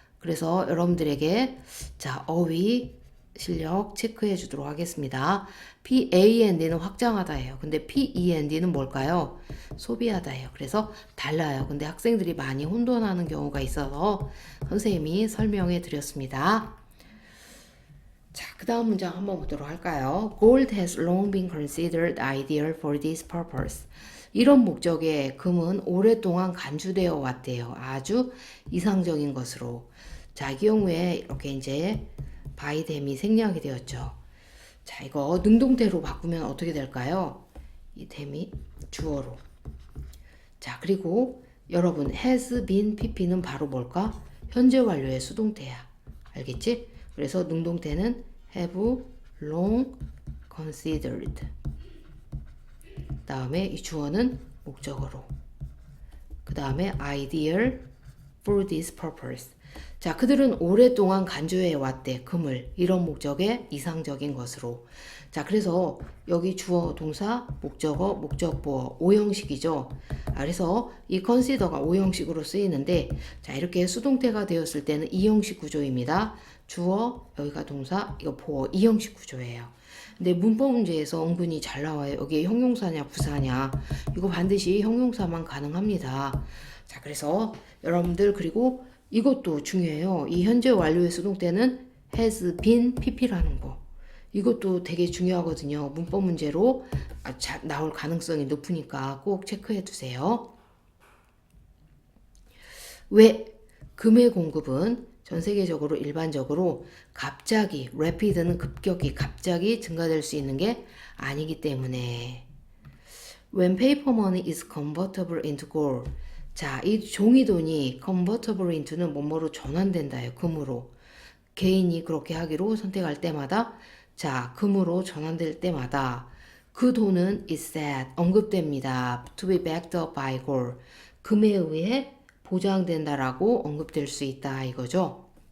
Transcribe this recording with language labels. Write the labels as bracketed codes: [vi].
[ko] 그래서 여러분들에게 자, 어휘 실력 체크해 주도록 하겠습니다. PAND는 확장하다예요. 근데 PEND는 뭘까요? 소비하다예요. 그래서 달라요. 근데 학생들이 많이 혼돈하는 경우가 있어서 선생님이 설명해 드렸습니다. 자, 그 다음 문장 한번 보도록 할까요? [en] Gold has long been considered ideal for this purpose. [ko] 이런 목적에 금은 오랫동안 간주되어 왔대요. 아주 이상적인 것으로. 자, 이 경우에 이렇게 이제 바이댐이 생략이 되었죠. 자, 이거 능동태로 바꾸면 어떻게 될까요? 이 댐이 주어로. 자, 그리고 여러분 [en] has been pp [ko] 는 바로 뭘까? 현재 완료의 수동태야. 알겠지? [en] 그래서 능동태는 have long considered. [ko] 다음에 이 주어는 목적어로. [en] 그 다음에 ideal for this purpose. [ko] 자, 그들은 오랫동안 간주해 왔대. 금을. 이런 목적의 이상적인 것으로. 자, 그래서 여기 주어, 동사, 목적어, 목적보어, 오형식이죠. 그래서 이 consider가 오형식으로 쓰이는데, 자, 이렇게 수동태가 되었을 때는 이형식 구조입니다. 주어, 여기가 동사, 이거 보어, 이형식 구조예요. 근데 문법 문제에서 은근히 잘 나와요. 여기 형용사냐, 부사냐. 이거 반드시 형용사만 가능합니다. 자, 그래서 여러분들 그리고 이것도 중요해요. 이 현재 완료의 수동태는 [en] has been pp [ko] 라는 거. 이것도 되게 중요하거든요. 문법 문제로 나올 가능성이 높으니까 꼭 체크해 두세요. 왜? 금의 공급은 전 세계적으로 일반적으로 갑자기, rapid는 급격히, 갑자기 증가될 수 있는 게 아니기 때문에. [en] When paper money is convertible into gold. [ko] 자, 이 종이돈이 [en] convertible into [ko] 는 뭐뭐로 전환된다요. 금으로. 개인이 그렇게 하기로 선택할 때마다 자, 금으로 전환될 때마다 그 돈은 [en] is said, [ko] 언급됩니다. [en] to be backed up by gold. [ko] 금에 의해 보장된다라고 언급될 수 있다 이거죠.